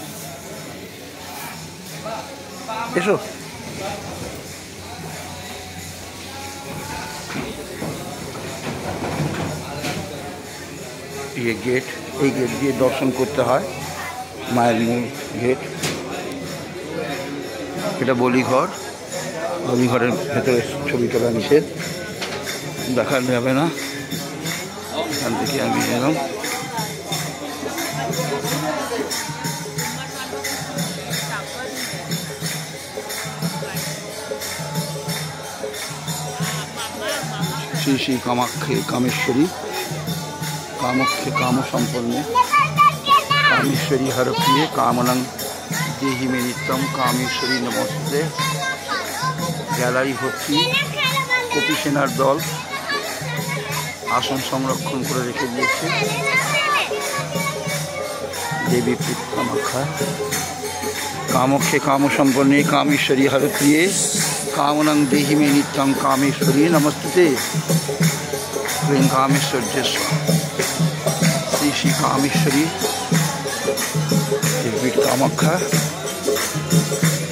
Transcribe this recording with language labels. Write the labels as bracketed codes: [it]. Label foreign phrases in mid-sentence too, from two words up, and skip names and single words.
[bn] এসো এ গেট, এই গেট দিয়ে দর্শন করতে হয় মায়ের মূল গেট। এটা বলিঘর, বলিঘরের ভেতরে ছবি তোলা নিষেধ, দেখানো যাবে না। এখান থেকে আমি এলাম। [sa] श्री श्री कामाख्ये कामेश्वरी कामाख्ये काम संपन्ने कामेश्वरी हरप्रिये कामनं देहि मे नित्यं कामेश्वरी नमस्ते। [bn] গ্যালারি ভর্তি কপি সেনার দল আসন সংরক্ষণ করে রেখে দিয়েছে। [sa] দেবীপীঠ কামাখ্যা कामख्ये काम संपन्ने कामेश्वरी हरप्रिये कामनं देहि मे नित्यं कामेश्वरी नमस्ते। क्लीं कामेश्वर्य श्री श्री कामेश्वरी देवपीठ कामाख्या।